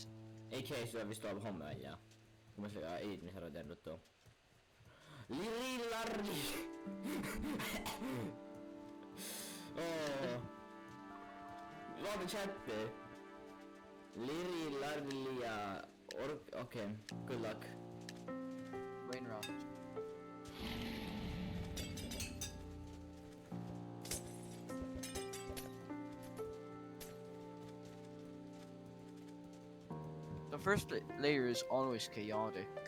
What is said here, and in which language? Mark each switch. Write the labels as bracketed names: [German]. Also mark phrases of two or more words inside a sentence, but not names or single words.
[Estonian] AK see vist tuleb homme välja, kui ma selle editmise ära teen ruttu. Lillardi. vaata chati. Lillardia okei, [English] good luck. Rain round. The first layer is always chaotic.